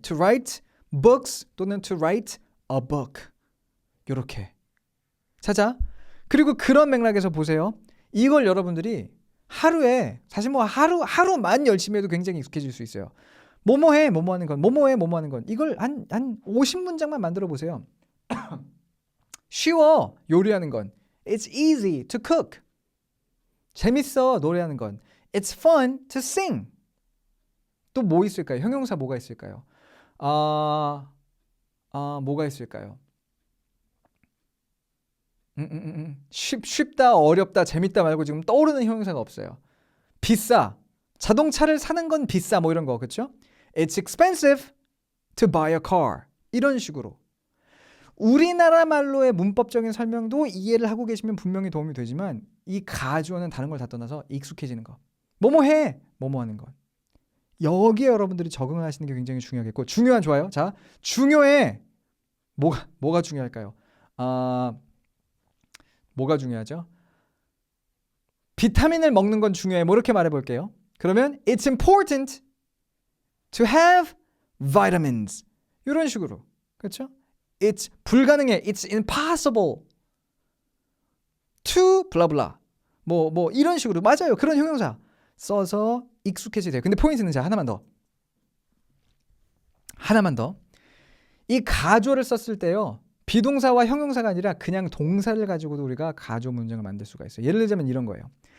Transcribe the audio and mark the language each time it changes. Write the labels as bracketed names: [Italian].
[English] To write books 또는 to write a book. [Korean] 요렇게. 자자. 그리고 그런 맥락에서 보세요. 이걸 여러분들이 하루에 사실 뭐 하루만 열심히 해도 굉장히 익숙해질 수 있어요. 뭐뭐해 뭐뭐하는 건 뭐뭐해 뭐뭐하는 건 이걸 한 50문장만 만들어 보세요. 쉬워 요리하는 건 [English] It's easy to cook. [Korean] 재밌어 노래하는 건 [English] It's fun to sing. [Korean] 또 뭐 있을까요? 형용사 뭐가 있을까요? 뭐가 있을까요? 쉽다 어렵다 재밌다 말고 지금 떠오르는 형용사가 없어요. 비싸 자동차를 사는 건 비싸 뭐 이런 거 그렇죠? [English] It's expensive to buy a car [Korean] 이런 식으로 우리나라 말로의 문법적인 설명도 이해를 하고 계시면 분명히 도움이 되지만 이 가주어는 다른 걸 다 떠나서 익숙해지는 거 뭐뭐해 뭐뭐하는 것 여기에 여러분들이 적응을 하시는 게 굉장히 중요하겠고 중요한 좋아요. 자 중요해 뭐가 중요할까요? 뭐가 중요하죠? 비타민을 먹는 건 중요해. 뭐 이렇게 말해볼게요. 그러면 [English] it's important to have vitamins. [Korean] 이런 식으로. 그렇죠? It's 불가능해. [English] It's impossible to blah blah. [Korean] 뭐 이런 식으로. 맞아요. 그런 형용사 써서 익숙해지게 돼요. 근데 포인트는 자 하나만 더. 이 가조를 썼을 때요. 비동사와 형용사가 아니라 그냥 동사를 가지고도 우리가 가조 문장을 만들 수가 있어요. 예를 들자면 이런 거예요.